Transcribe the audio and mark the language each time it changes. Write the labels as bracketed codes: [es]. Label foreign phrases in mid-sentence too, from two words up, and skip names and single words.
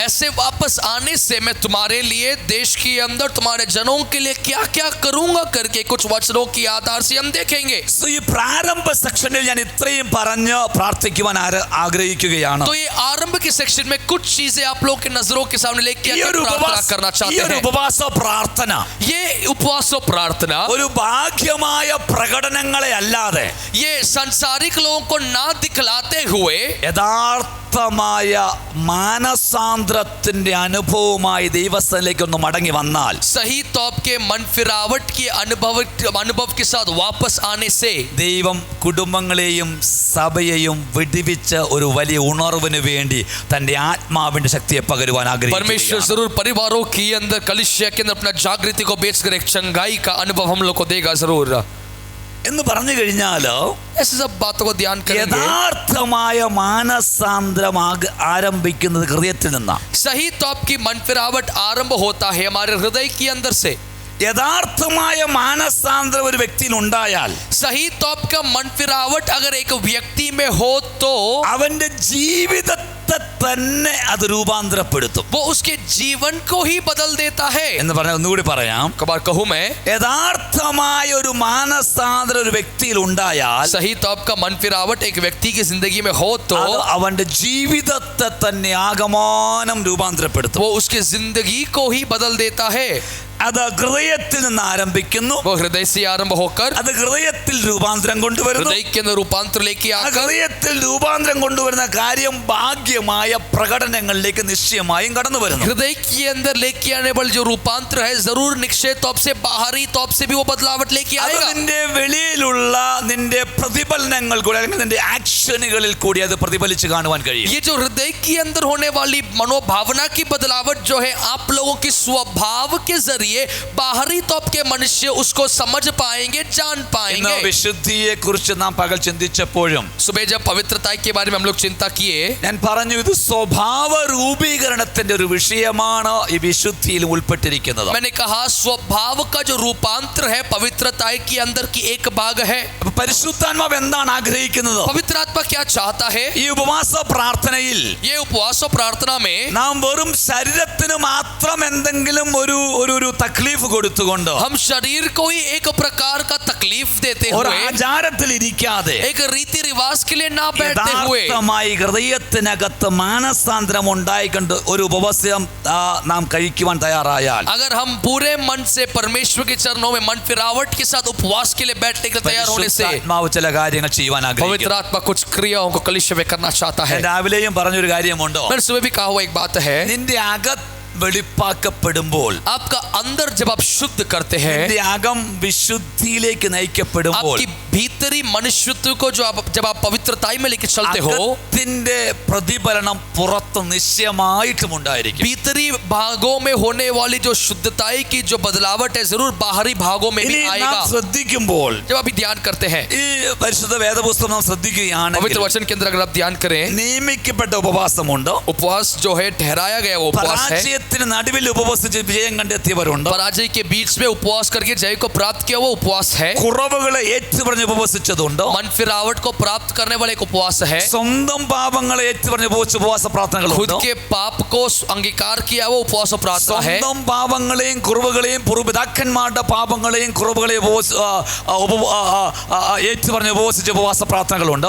[hi] ऐसे वापस आने से मैं तुम्हारे लिए देश के अंदर तुम्हारे जनों के लिए क्या क्या करूंगा करके कुछ वचनों की आधार से हम देखेंगे. [ml] ഈ പ്രാരംഭ സെക്ഷനിൽ ഞാൻ ഇത്രയും പറഞ്ഞ് പ്രാർത്ഥിക്കുവാൻ ആഗ്രഹിക്കുകയാണ്. [hi] तो ये आरंभ के सेक्शन में कुछ चीजें आप लोगों की नजरों के सामने लेके [ml] ഈ ഒരു [hi] प्रार्थना करना चाहते हैं. [ml] ഉപവാസ പ്രാർത്ഥന [hi] ये उपवास और प्रार्थना [ml] ഒരു ഭാഗ്യമായ പ്രകടനങ്ങളെ അല്ലാതെ [hi] ये सांसारिक लोगों को ना दिखलाते हुए [ml] യഥാർത്ഥമായ മാനസാന്തരത്തിന്റെ അനുഭവമായി ദൈവസ്ഥലേക്ക് ഒന്ന് മടങ്ങി വന്നാൽ, [hi] सही तौर के मन फिरावट के अनुभव के साथ वापस आने से [ml] ദൈവം കുടുംബങ്ങളെയും സഭയെയും വിടുവിച്ച് ഒരു വലിയ ഉണർവിന് വേണ്ടി തന്റെ ആത്മാവിന്റെ ശക്തിയെ പകരുവാൻ [hi] परमेश्वर [ml] ആഗ്രഹിക്കുന്നു. [hi] जरूर परिवारों के अंदर कलिसिया के अंदर अपना जागृति को बेचकर एक चंगाई का अनुभव हम लोग को देगा जरूर. [ml] എന്ന് പറഞ്ഞു കഴിഞ്ഞാൽ [hi] ऐसे सब बातों को ध्यान करेंगे. [ml] യഥാർത്ഥമായ മാനസാന്തരം ആരംഭിക്കുന്നത് ഹൃദയത്തിൽ നിന്നാണ്. [hi] सही तौर की मन फिरावट आरंभ होता है हमारे हृदय के अंदर से. [ml] യഥാർത്ഥമായ മാനസാന്തരം ഒരു വ്യക്തിയിൽ ഉണ്ടായാൽ, [hi] सही तौर का मन फिरावट अगर एक व्यक्ति में हो तो [ml] അവന്റെ ജീവിതത്തെ തന്നെ അത് രൂപാന്തരപ്പെടുത്തും. [hi] वो उसके जीवन को ही बदल देता है. [ml] എന്ന് പറഞ്ഞാൽ ഒന്നുകൂടി പറയാം. [hi] कबार कहूं मैं, [ml] യഥാർത്ഥമായ ഒരു മാനസാന്തരം ഒരു വ്യക്തിയിൽ ഉണ്ടായാൽ, [hi] सही तौर का मन फिरावट एक व्यक्ति की जिंदगी में हो तो [ml] അത് അവന്റെ ജീവിതത്തെ തന്നെ ആകമാനം രൂപാന്തരപ്പെടുത്തും. [hi] वो उसकी जिंदगी को ही बदल देता है. [ml] അത് ഹൃദയത്തിൽ നിന്ന് ആരംഭിക്കുന്നു. [hi] वो हृदय से आरंभ होकर [ml] അത് ഹൃദയത്തിൽ രൂപാന്തരം കൊണ്ടുവരുന്നു. [hi] हृदय के अंदर रूपांतर लेके [ml] ആ [hi] आकर [ml] ഹൃദയത്തിൽ രൂപാന്തരം കൊണ്ടുവരുന്ന കാര്യം ഭാഗ്യമായ പ്രകടനങ്ങളിലേക്ക് നിശ്ചയമായും കടന്നു വരുന്നു. [hi] हृदय के अंदर लेके आने वाला जो रूपांतर है जरूर निश्चय तौर से बाहरी तौर से भी वो बदलावट लेके [ml] അത് [hi] आएगा. [ml] നിന്റെ വെളിയിലുള്ള നിന്റെ പ്രതിഫലനങ്ങൾ കൂടി അല്ലെങ്കിൽ നിന്റെ ആക്ഷനുകളിൽ കൂടി അത് പ്രതിഫലിച്ച് കാണുവാൻ കഴിയും. [hi] ये जो हृदय के अंदर होने वाली मनोभावना की बदलावट जो है आप लोगों की स्वभाव के जरिए बाहरी तौर के मनुष्य उसको समझ पाएंगे, जान [ml] ഇന്ന് [hi] पाएंगे. [ml] വിശുദ്ധിയെ കുറിച്ച് നാം പകൽ ചിന്തിച്ചപ്പോഴും [hi] सुबह जब पवित्रता के बारे में हम लोग चिंता किए, [ml] ഞാൻ പറഞ്ഞു ഇത് സ്വഭാവ രൂപീകരണത്തിന്റെ ഒരു വിഷയമാണ് ഈ വിശുദ്ധിയിൽ ഉൾപ്പെട്ടിരിക്കുന്നത്. [hi] मैंने कहा स्वभाव का जो रूपांतर है पवित्रता के अंदर की एक भाग है. [ml] അപ്പൊ പരിശുദ്ധാത്മാവ് എന്താണ് ആഗ്രഹിക്കുന്നത്? [hi] पवित्र आत्मा क्या चाहता है? [ml] ഈ ഉപവാസ പ്രാർത്ഥനയിൽ [hi] ये उपवास और प्रार्थना में [ml] നാം വെറും ശരീരത്തിന് മാത്രം എന്തെങ്കിലും ഒരു തക്ലീഫ് കൊടുത്തുകൊണ്ട് [hi] हम शरीर को ही एक प्रकार का तकलीफ देते [ml] ഒരു [hi] हुए, [ml] ആചാരത്തിൽ ഇരിക്കാതെ [hi] एक रीति रिवाज के लिए ना बैठते हुए [ml] യഥാർത്ഥമായി ഹൃദയത്തിനകത്ത് മാനസാന്തരം ഉണ്ടായിക്കൊണ്ട് ഒരു ഉപവാസം നാം കഴിക്കുവാൻ തയ്യാറായാൽ, [hi] अगर हम पूरे मन से परमेश्वर के चरणों में मन फिरावट के साथ उपवास के लिए बैठने के लिए तैयार होने से [ml] പരിശുദ്ധാത്മാവ് ചില കാര്യങ്ങൾ ചെയ്യുവാൻ [hi] पवित्र [ml] ആഗ്രഹിക്കുന്നു. [hi] आत्मा कुछ क्रियाओं को कलिशा में करना चाहता है. [ml] ഞാൻ രാവിലെയും പറഞ്ഞൊരു കാര്യമുണ്ടോ, [hi] मैंने सुबह भी कहा हुआ एक बात है, [ml] നിന്റെ അകത്ത് വെളിപ്പാക്കപ്പെടുമ്പോൾ, [hi] आपका अंदर जब आप शुद्ध करते हैं, [ml] നിന്റെ അകം വിശുദ്ധിയിലേക്ക് നയിക്കപ്പെടുമ്പോൾ, [hi] आपकी भीतरी मनुष्यत्व को जो जब आप पवित्रताई में लेके चलते हो, [ml] അകത്തിന്റെ പ്രതിഫലനം പുറത്ത് നിശ്ചയമായിട്ടും ഉണ്ടായിരിക്കും. [hi] भीतरी भागों में होने वाली जो शुद्धताई की जो बदलावट है जरूर बाहरी भागों में भी [ml] ഇനി നാം [hi] आएगा. [ml] ശ്രദ്ധിക്കുമ്പോൾ [hi] जब आप ध्यान करते हैं [ml] ഈ പരിശുദ്ധ വേദപുസ്തകം നാം ശ്രദ്ധിക്കുകയാണെങ്കിൽ [hi] पवित्र वचन के अंदर अगर आप ध्यान करें, [ml] നിയമിക്കപ്പെട്ട ഉപവാസമുണ്ട്. [hi] उपवास जो है ठहराया गया वो उपवास है. [ml] പരാജയത്തിന് നടുവിൽ ഉപവസിച്ച് വിജയം കണ്ടെത്തിയവരുണ്ട്. [hi] पराजय के बीच में उपवास करके जय को प्राप्त किया वो उपवास है. [ml] കുറവുകളെ ഏറ്റുപറഞ്ഞ് ഉപവസിച്ചതുണ്ട്. [hi] मन फिरावट को प्राप्त करने वाला एक उपवास है. [ml] സ്വന്തം പാപങ്ങളെ ഏറ്റുപറഞ്ഞ് ഉപവസിച്ച ഉപവാസ [hi] खुद [ml] പ്രാർത്ഥനകളുണ്ട്. [hi] के पाप को अंगीकार किया वो उपवास और प्रार्थना है. [ml] സ്വന്തം പാപങ്ങളെയും കുറവുകളെയും പൂർവ്വപിതാക്കന്മാരുടെ പാപങ്ങളെയും കുറവുകളെയും ഏറ്റുപറഞ്ഞ് ഉപവസിച്ച ഉപവാസ പ്രാർത്ഥനകളുണ്ട്.